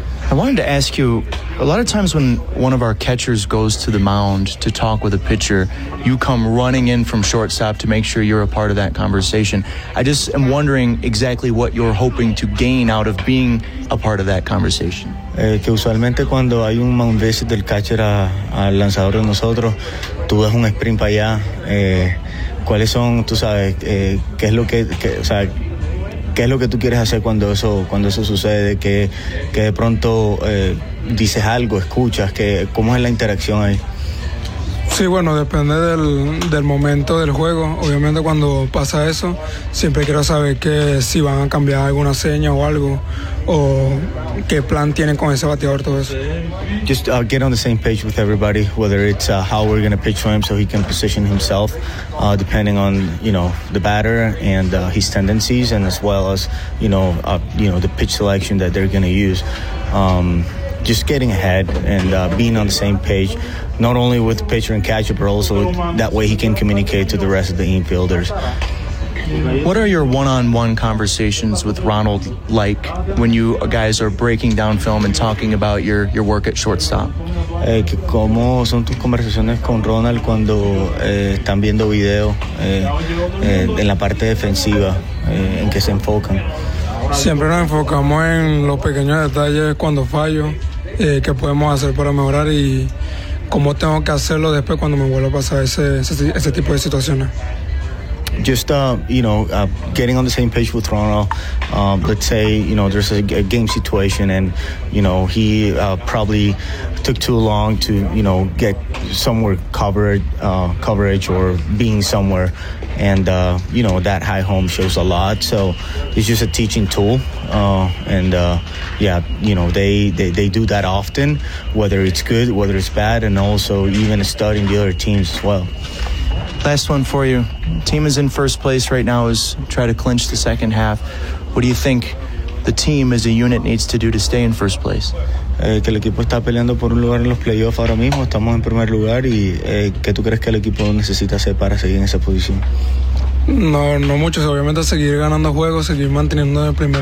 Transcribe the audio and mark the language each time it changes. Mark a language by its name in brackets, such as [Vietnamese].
[English] I wanted to ask you, a lot of times when one of our catchers goes to the mound to talk with a pitcher, you come running in from shortstop to make sure you're a part of that conversation. I just am wondering exactly what you're hoping to gain out of being a part of that conversation. [Spanish] Que usualmente cuando hay un mound visit del catcher al lanzador de nosotros, tú das un sprint para allá. ¿Cuáles son, tú sabes, qué es lo que, o sea, qué es lo que tú quieres hacer cuando eso sucede, que de pronto dices algo, escuchas, que cómo es la interacción ahí? Sí, bueno, depende del momento del juego. Obviamente cuando pasa eso, siempre quiero saber que si van a cambiar alguna seña o algo, o qué plan tienen con ese bateador, todo eso. [English] Just get on the same page with everybody, whether it's how we're going to pitch to him so he can position himself, depending on, you know, the batter and his tendencies, and as well as, you know, the pitch selection that they're going to use. Just getting ahead and being on the same page, not only with pitcher and catcher, but also that way he can communicate to the rest of the infielders. What are your one-on-one conversations with Ronald like when you guys are breaking down film and talking about your work at shortstop? [Spanish] ¿Cómo son tus conversaciones con Ronald cuando están viendo video en la parte defensiva, en que se enfocan? Siempre nos enfocamos en los pequeños detalles cuando fallo, qué podemos hacer para mejorar y cómo tengo que hacerlo después cuando me vuelva a pasar ese tipo de situaciones. [English] Just, getting on the same page with Ronald. Let's say, you know, there's a game situation and, you know, he probably took too long to, you know, get somewhere coverage or being somewhere. And, you know, that high home shows a lot. So it's just a teaching tool. They do that often, whether it's good, whether it's bad, and also even studying the other teams as well. Last one for you. Team is in first place right now as try to clinch the second half. What do you think the team as a unit needs to do to stay in first place? [Spanish] Que el equipo está peleando por un lugar en los playoffs ahora mismo. Estamos en primer lugar y ¿qué tú crees que el equipo necesita hacer para seguir en esa posición? No mucho. Obviamente seguir ganando juegos, seguir manteniendo el primer